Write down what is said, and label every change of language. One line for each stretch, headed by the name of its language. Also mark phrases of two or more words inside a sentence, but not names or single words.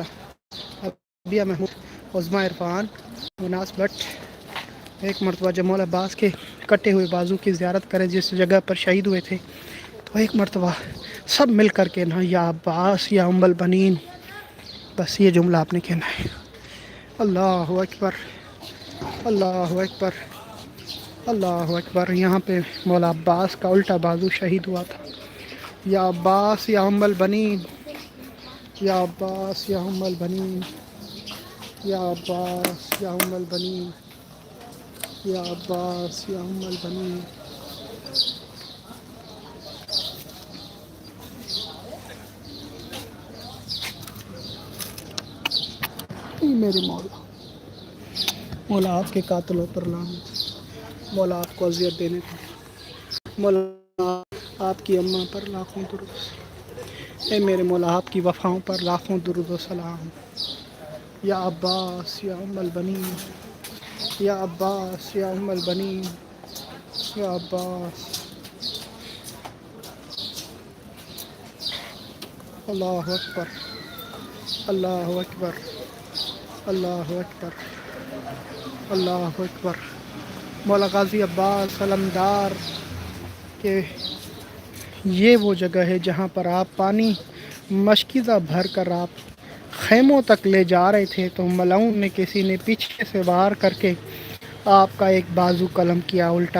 Urdu: ابیا محمود عظمہ عرفان مناس بٹ ایک مرتبہ جب مولا عباس کے کٹے ہوئے بازو کی زیارت کریں جس جگہ پر شہید ہوئے تھے، تو ایک مرتبہ سب مل کر کے نا
Arabic: یا عباس یا ام البنین،
Urdu: بس یہ جملہ آپ نے کہنا ہے۔
Arabic: اللہ اکبر اللہ اکبر اللہ اکبر۔
Urdu: یہاں پہ مولا عباس کا الٹا بازو شہید ہوا تھا۔
Arabic: یا عباس یا ام البنین، یا عباس یا ام البنین، یا عباس یا ام البنین، یا عباس یا ام البنین۔
Urdu: میرے مولا آپ کے قاتلوں پر لعنت، مولا آپ کو اذیت دینے پر، مولا آپ کی اماں پر لاکھوں درود، اے میرے مولا آپ کی وفاؤں پر لاکھوں درود و سلام۔
Arabic: یا عباس یا ام البنین، یا عباس یا ام البنین، یا عباس۔ اللہ اکبر اللہ اکبر اللہ اکبر اللہ اکبر۔
Urdu: مولا غازی عباس علمدار کہ یہ وہ جگہ ہے جہاں پر آپ پانی مشکیزہ بھر کر آپ خیموں تک لے جا رہے تھے، تو ملعون نے کسی نے پیچھے سے وار کر کے آپ کا ایک بازو قلم کیا الٹا۔